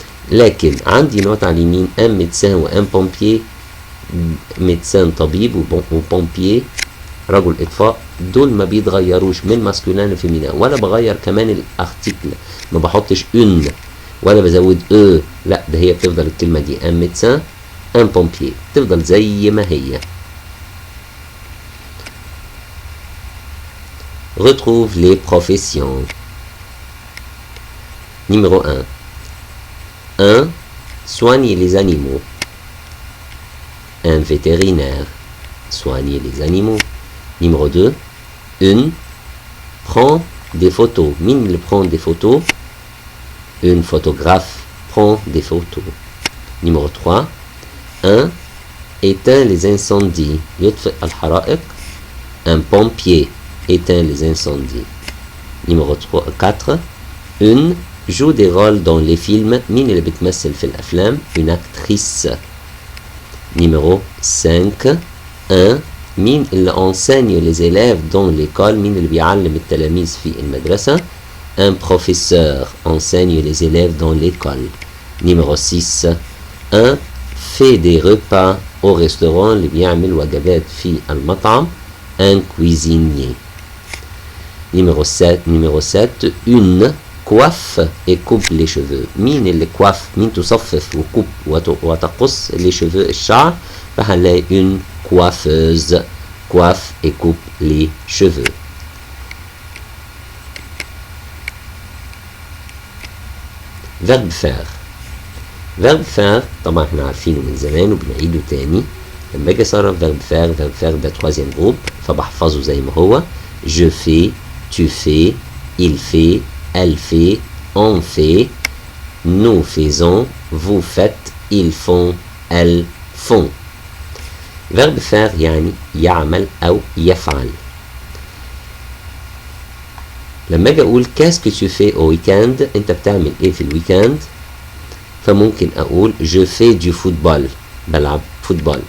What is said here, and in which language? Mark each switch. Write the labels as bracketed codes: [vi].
[ar] لكن عندي نوت على اليمين ان ميدسان وان بومبيي، ميدسان طبيب وبومبيي رجل اطفاء، دول ما بيتغيروش من ماسكولين لفيمينان، ولا بغير كمان الارتيكل، ما بحطش اون ولا بزود او، لا ده هي بتفضل الكلمه دي ان ميدسان ان بومبيي تفضل زي ما هي. [fr] retrouve les professions. Numéro 1. 1. Soigner les animaux. Un vétérinaire. Soigner les animaux. Numéro 2. Une prend des photos. Mine il prend des photos. Une photographe prend des photos. Numéro 3. Un éteint les incendies. [ar] يطفئ الحرائق. [fr] Un pompier éteint les incendies. Numéro 4. Une joue des rôles dans les films. [ar] مين اللي بتمثل في الأفلام؟ [fr] Une actrice. Numéro 5. Un [ar] مين اللي [fr] enseigne les élèves dans l'école؟ [ar] مين اللي بيعلم التلاميذ في المدرسة؟ [fr] un professeur enseigne les élèves dans l'école. Numéro 6. Un fait des repas au restaurant [ar] اللي بيعمل وجبات في المطعم. [fr] Un cuisinier. Numéro 7. Une coiffe et coupe les cheveux. [ar] مين اللي [fr] coiffe؟ [ar] مين تصفف وكوب وتقص [fr] les cheveux [ar] الشعر؟ فهنلاقي [fr] une coiffeuse coiffe et coupe les cheveux. verbe faire. verbe faire [ar] طبعا احنا عارفينه من زمان وبنعيده تاني. لما اجي اصرف [fr] verbe faire [ar] ده [fr] troisième groupe [ar] فبحفظه زي ما هو. [fr] je fais, tu fais, il fait, elle fait, on fait, nous faisons, vous faites, ils font, elles font. verbe faire [ar] يعني يعمل أو يفعل. لما اجي اقول [fr] qu'est-ce que tu fais au week-end؟ [ar] انت بتعمل ايه في الويكند؟ فممكن اقول [fr] je fais du football [ar] بلعب فوتبول.